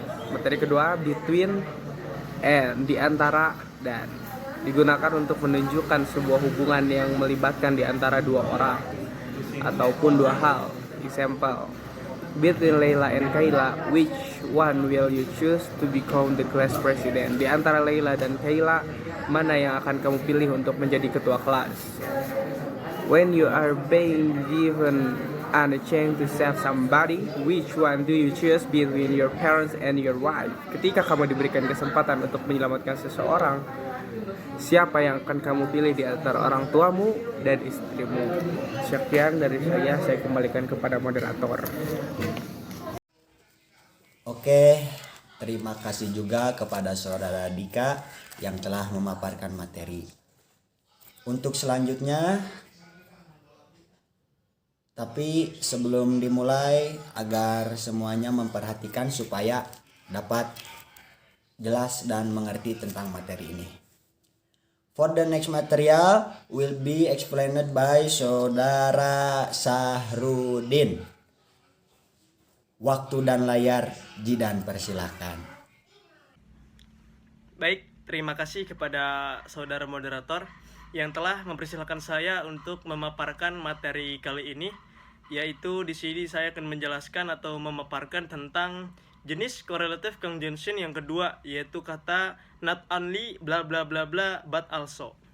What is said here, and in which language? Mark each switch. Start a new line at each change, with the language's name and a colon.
Indonesian: Materi kedua,
English: between and,
Indonesian: di antara dan, digunakan untuk menunjukkan sebuah hubungan yang melibatkan di antara dua orang ataupun dua hal.
English: Example, between Leila and Kayla, which one will you choose to become the class president?
Indonesian: Di antara Leila dan Kayla, mana yang akan kamu pilih untuk menjadi ketua kelas?
English: When you are being given a chance to save somebody, which one do you choose between your parents and your wife?
Indonesian: Ketika kamu diberikan kesempatan untuk menyelamatkan seseorang, siapa yang akan kamu pilih di antara orang tuamu dan istrimu? Sekian dari saya kembalikan kepada moderator. Oke, terima kasih juga kepada Saudara Dika yang telah memaparkan materi. Untuk selanjutnya, tapi sebelum dimulai, agar semuanya memperhatikan supaya dapat jelas dan mengerti tentang materi ini.
English: For the next material will be explained by Saudara Sahrudin.
Indonesian: Waktu dan layar, Jidan persilahkan. Baik, terima kasih kepada saudara moderator yang telah mempersilahkan saya untuk memaparkan materi kali ini, yaitu di sini saya akan menjelaskan atau memaparkan tentang jenis correlative conjunction yang kedua, yaitu kata
English: not only bla bla bla bla but also.